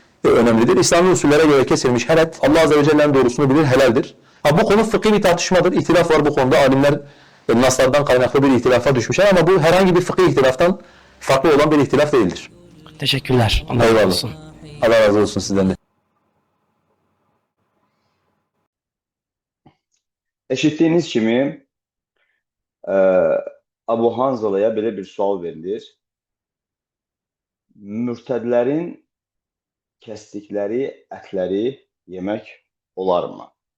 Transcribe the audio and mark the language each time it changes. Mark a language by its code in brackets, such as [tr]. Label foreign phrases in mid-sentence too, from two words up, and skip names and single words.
[tr] İslami usullere göre kesilmiş her et Allah [ar] عز وجل'nin [tr] doğrusunu bilir, helaldir. Ha, bu konu fıkhi bir tartışmadır. İhtilaf var bu konuda. Alimler naslardan kaynaklı bir ihtilafa düşmüşler ama bu herhangi bir fıkhi ihtilaftan farklı olan bir ihtilaf değildir. Teşekkürler. Allah razı Eyvallah. olsun. Allah razı olsun sizden de. [az] Eşitdiyiniz kimi Abu Hanzalaya belə bir sual verilir. Mürtədlərin kəsdikləri ətləri yemək olarmı?